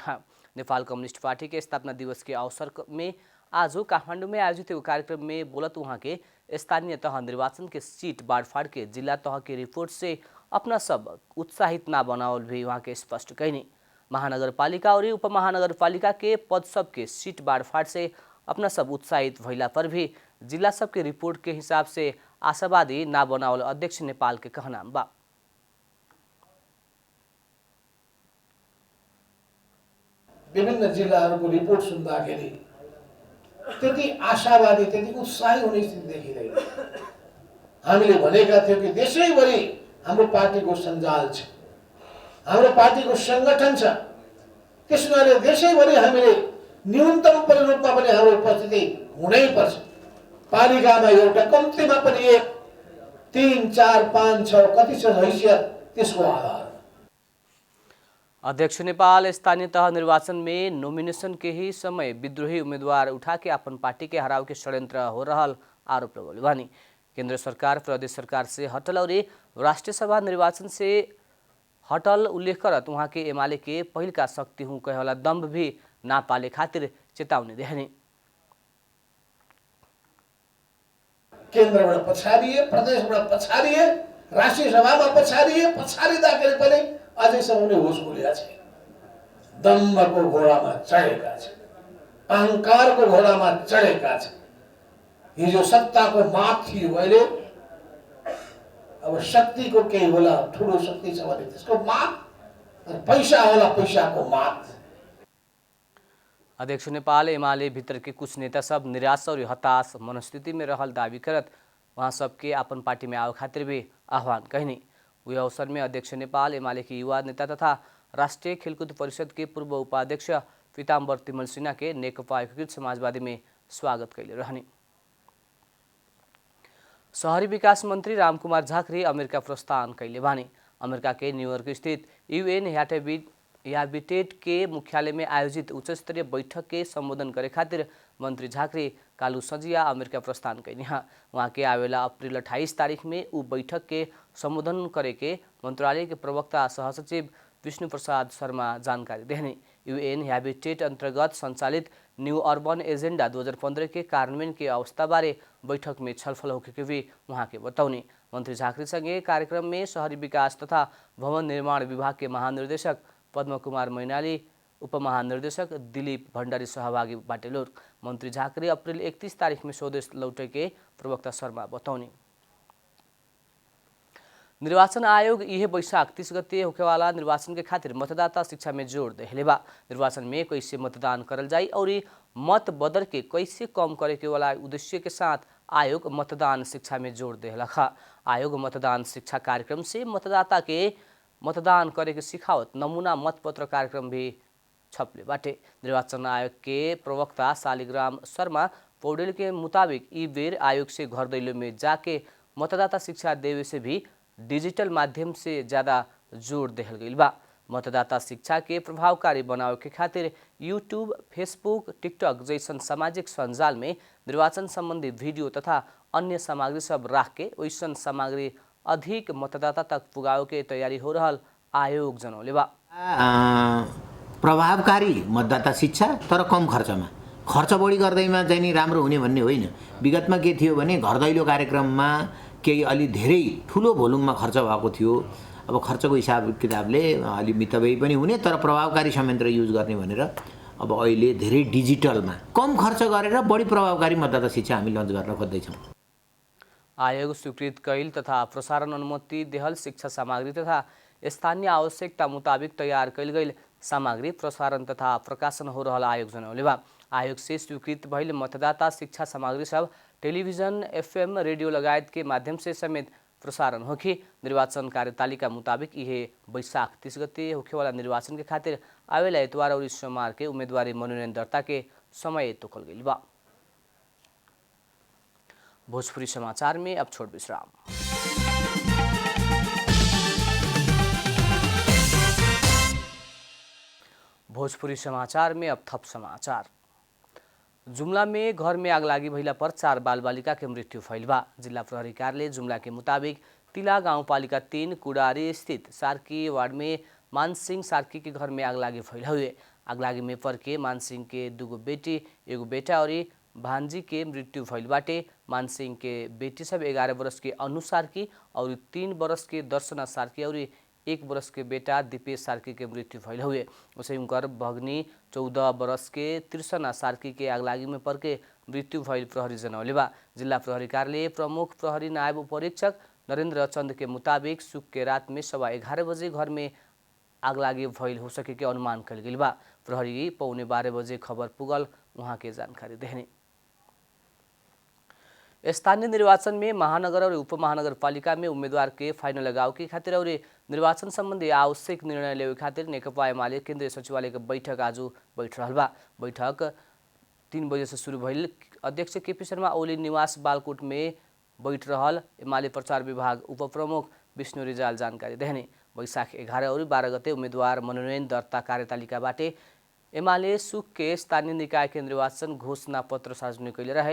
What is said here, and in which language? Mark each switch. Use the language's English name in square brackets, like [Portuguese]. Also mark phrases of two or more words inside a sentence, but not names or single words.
[Bhojpuri] नेपाल कम्युनिस्ट पार्टी के स्थापना दिवस के अवसर में आज काठमाडौँ में आयोजित एक कार्यक्रम में बोलत वहाँ के स्थानीय तह निर्वाचन के सीट बांटफाड़ के जिला तह के रिपोर्ट से अपना सब उत्साहित ना बनावल भी वहाँ के स्पष्ट कैनी। महानगरपालिका और उपमहानगरपालिका के पद सब के सीट बांटफाड़ से अपना सब उत्साहित भइला पर भी जिला सब के रिपोर्ट के हिसाब से आशावादी ना बनावल अध्यक्ष नेपाल के कहना बा। [Nepali] विभिन्न जिल्लाहरूको रिपोर्ट सुन्दाखेरि त्यति आशावादी, त्यति उत्साही हुने स्थिति देखिँदैन। हामीले भनेका थियौँ कि देशैभरि हाम्रो पार्टीको सञ्जाल छ, हाम्रो पार्टीको सङ्गठन छ, त्यसमाले देशैभरि हामीले न्यूनतम रूपमा पनि हाम्रो उपस्थिति हुनैपर्छ। पालिकामा एउटा कम्तीमा पनि 1, 3, 4, 5, 6 कति छ हैसियत, त्यसको आधार। [Bhojpuri] अध्यक्ष नेपाल स्थानीय तह निर्वाचन में नोमिनेशन के ही समय विद्रोही उम्मीदवार उठा के अपन पार्टी के हराव के षड्यंत्र हो रहल आरोप लगौले बानी। केंद्र सरकार प्रदेश सरकार से हटल और राष्ट्रीय सभा निर्वाचन से हटल उल्लेख करत वहाँ के एमाले के पहिल का शक्ति हूँ कहे वाला दम्भ भी ना पाले खातिर चेतावनी देहनी। [Nepali] केन्द्रबाट पछाडिए, प्रदेशबाट पछाडिए, राष्ट्रिय सभामा पछाडिए, पछाडिँदाखेरि पनि अझैसम्म नै होस खुलेका छैन। दम्भको घोडामा चढेका छन्, अहङ्कारको घोडामा चढेका छन्। हिजो सत्ताको माग थियो, अहिले अब शक्तिको केही होला, ठुलो शक्ति छ भने त्यसको माग, पैसा होला पैसाको माग। [Bhojpuri] अध्यक्ष नेपाल एमाले भीतर के कुछ नेता सब निराश और हताश मनस्थिति में रहल दावी करत वहाँ सबके अपन पार्टी में आओ खातिर भी आह्वान कहनी। वही अवसर में अध्यक्ष नेपाल एमाले के युवा नेता तथा राष्ट्रीय खेलकूद परिषद के पूर्व उपाध्यक्ष पीताम्बर तिमल सिन्हा के नेकपा एकीकृत समाजवादी में स्वागत कैले रहनी। शहरी विकास मंत्री रामकुमार झाँक्री अमेरिका प्रस्थान कैले बानी। अमेरिका के न्यूयॉर्क स्थित यूएन हैबिटेट के मुख्यालय में आयोजित उच्च स्तरीय बैठक के संबोधन करे खातिर मंत्री झाँक्री कालू सजिया अमेरिका प्रस्थान कैनी। वहाँ के आवेला अप्रैल 28 तारीख में उ बैठक के संबोधन करे के मंत्रालय के प्रवक्ता सहसचिव विष्णु प्रसाद शर्मा जानकारी देहनी। यूएन हैबिटेट अंतर्गत संचालित न्यू अर्बन एजेंडा 2015 के कार्यान्वयन के अवस्था बारे बैठक में छलफल होके के भी वहाँ के बताउने। मंत्री झाँक्री संगे कार्यक्रम में शहरी विकास तथा भवन निर्माण विभाग के महानिर्देशक पद्म कुमार मैनाली, उपमहानिर्देशक दिलीप भण्डारी सहभागी बाटेलोर। मंत्री झाँक्री अप्रैल 31 तारीख में स्वदेश लौटे के प्रवक्ता शर्मा बताउने। निर्वाचन आयोग यह बैशाख 30 गते होखेवाला निर्वाचन के खातिर मतदाता शिक्षा में जोड़ देले बा। निर्वाचन में कैसे मतदान करल जाई और मत बदल के कैसे कम करे के वाला उद्देश्य के साथ आयोग मतदान शिक्षा में जोड़ देला। आयोग मतदान शिक्षा कार्यक्रम से मतदाता के मतदान करे के सिखावत नमूना मतपत्र कार्यक्रम भी छपले बाटे। निर्वाचन आयोग के प्रवक्ता शालिग्राम शर्मा पौडेल के मुताबिक ई बेर आयोग से घर दैलो में जाके मतदाता शिक्षा देवे से भी डिजिटल माध्यम से ज़्यादा जोड़ देहल गई बा। मतदाता शिक्षा के प्रभावकारी बनावे के खातिर यूट्यूब, फेसबुक, टिकटॉक जैसन सामाजिक संजाल में निर्वाचन संबंधी वीडियो तथा अन्य सामग्री सब राख के वैसन सामग्री अधिक मतदाता तक पुगावे के तैयारी हो रहल आयोग जनौले बा। [Nepali] प्रभावकारी मतदाता शिक्षा तर कम खर्चमा, खर्च बढी गर्दैमा चाहिँ नि राम्रो हुने भन्ने होइन। विगतमा के थियो भने घर दैलो कार्यक्रममा केही अलि धेरै ठुलो भोल्युममा खर्च भएको थियो। अब खर्चको हिसाब किताबले अलि मितव्ययी पनि हुने तर प्रभावकारी संयन्त्र युज गर्ने भनेर अब अहिले धेरै डिजिटलमा कम खर्च गरेर बढी प्रभावकारी मतदाता शिक्षा हामी लन्च गर्न खोज्दैछौँ। [Bhojpuri] आयोग स्वीकृत कैल तथा प्रसारण अनुमति देहल शिक्षा सामग्री तथा स्थानीय आवश्यकता मुताबिक तैयार कैल गई सामग्री प्रसारण तथा प्रकाशन हो रहल आयोग जनौले बा। आयोग से स्वीकृत भइल मतदाता शिक्षा सामग्री सब टेलीविजन, एफएम, रेडियो लगायत के माध्यम से समेत प्रसारण होखी। निर्वाचन कार्यतालिका मुताबिक यह बैशाख 30 गते होखेवाला निर्वाचन के खातिर आवेला इतवार और सोमवार के उम्मीदवारी मनोनयन दर्ता के समय तोकल गई बा। भोजपुरी समाचार में अब छोट विश्राम। भोजपुरी समाचार में अब थप समाचार। जुम्ला में घर में आग लागी भइला पर 4 बाल बालिका के मृत्यु भइल बा। जिला प्रहरी कार्यालय जुम्ला के मुताबिक तिला गाउँपालिका 3 कुडारी स्थित सार्की वार्ड में मानसिंह सार्की के घर में आग लागी भइल हुए। आगलागी में परके मानसिंह के 2 बेटी, 1 बेटा और भांजी के मृत्यु भइल बाटे। मानसिंह के बेटी सब 11 वर्ष के अनु सार्की और 3 वर्ष के दर्शना सार्की और 1 वर्ष के बेटा दीपेश सार्की के मृत्यु भइल हुए। उसे उनकर भगनी 14 वर्ष के तृष्णा सार्की के आगलागी में परके मृत्यु भइल प्रहरी जनौले बा। जिला प्रहरी कार्यालय प्रमुख प्रहरी नायब उपरीक्षक नरेंद्र चंद के मुताबिक सुख के रात में 11:15 बजे घर में आगलागी भइल हो सके के अनुमान कल गई बा। प्रहरी 12:15 बजे खबर पुगल वहां के जानकारी देने। स्थानीय निर्वाचन में महानगर और उपमहानगरपालिका में उम्मीदवार के फाइनल लगाव के खातिर और निर्वाचन संबंधी आवश्यक निर्णय लेवे खातिर नेकपा एमाले केंद्रीय सचिवालय के बैठक आज बैठ रहल बा। बैठक 3 बजे से शुरू भइल। अध्यक्ष केपी शर्मा ओली निवास बालकोट में बैठ रहल एमाले प्रचार विभाग उप प्रमुख विष्णु रिजाल जानकारी देने। बैशाख 11 और 12 गते उम्मीदवार मनोनयन दर्ता कार्यतालिका बाटे एमाले सुख के स्थानीय निकाय के निर्वाचन घोषणा पत्र सार्वजनिक कैले रहे।